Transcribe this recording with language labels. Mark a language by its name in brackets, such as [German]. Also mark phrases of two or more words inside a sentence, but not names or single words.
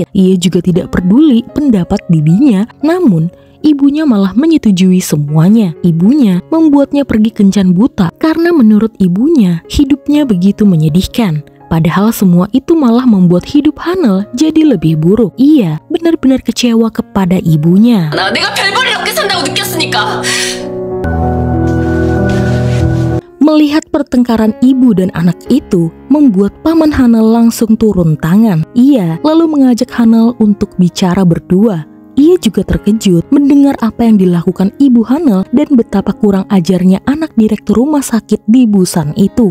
[Indonesian] Ia juga tidak peduli pendapat bibinya, namun ibunya malah menyetujui semuanya. Ibunya membuatnya pergi kencan buta karena menurut ibunya hidupnya begitu menyedihkan. Padahal semua itu malah membuat hidup Hanel jadi lebih buruk. Ia benar-benar kecewa kepada ibunya. [Korean] 내가 별 볼일 없게 산다고 느꼈으니까. [Indonesian] Melihat pertengkaran ibu dan anak itu membuat paman Hanel langsung turun tangan. Ia lalu mengajak Hanel untuk bicara berdua. Ia juga terkejut mendengar apa yang dilakukan ibu Hanel dan betapa kurang ajarnya anak direktur rumah sakit di Busan itu.